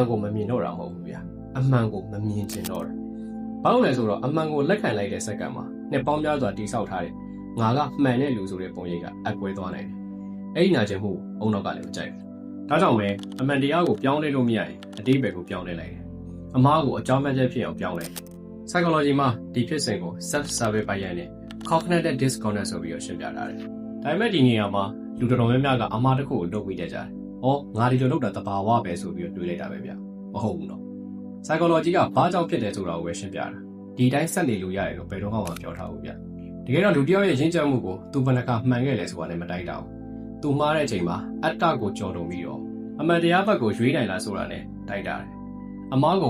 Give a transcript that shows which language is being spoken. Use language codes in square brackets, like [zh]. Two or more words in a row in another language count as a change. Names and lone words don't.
[my] ကိုမမြင်တော့တာမဟုတ်ဘူးဗျအမှန်ကိုမမြင်ချင်တော့တာဘာလို့လဲဆိုတော့အမှန်ကိုလက်ခံလိုက်တဲ့စက္ကန့်မှာနှစ်ပေါင်းများစွာတည်ဆောက်ထားတဲ့ငါကမှန်တဲ့လူဆိုတဲ့ပုံရိပ်ကအကွဲသွားနိုင်တယ်အဲ့ဒီနာကျင်မှုအုံနောက်ကလည်းမကြိုက်ဘူးဒါကြောင့်ပဲအမှန်တရားကိုပြောင်းလဲလို့မရရင်အတိတ်ဘယ်ကိုပြောင်းလဲလိုက်တယ်အမှားကိုအကြောင်းပြချက်ဖြစ်အောင်ပြောင်းလဲ psychology မှာဒီဖြစ်စဉ်ကို [en] self survey bias [my] နဲ့ [en] cognitive dissonance [my] ဆိုပြီးရှင်းပြထားတယ်ဒါပေမဲ့ဒီနေရာမှာလူတော်တော်များများကအမှားတစ်ခုကိုလုပ် ပြီးတတ်ကြတယ်ငါဒီလိုလုပ်တာတဘာဝပဲဆိုပြီးတွေးလိုက်တာပဲဗျမဟုတ်ဘူးနော် psychology ကဘာကြောင့်ဖြစ်တယ်ဆိုတာကိုပဲရှင်းပြတာဒီတိုင်းဆက်နေလို့ရတယ်လို့ဘယ်တော့မှမပြောထားဘူးဗျတကယ်တော့လူတစ်ယောက်ရဲ့ရင်းချက်မှုကိုသူဘယ်နှခါမှန်ခဲ့လဲဆိုတာလည်းမတိုက်တာဘူးသူမှားတဲ့အချိန်မှာအတ္တကိုကြော်တုံပြီးတော့အမှန်တရားဘက်ကိုရွေးနိုင်လားဆိုတာနဲ့တိုက်တာတယ်အမှားကို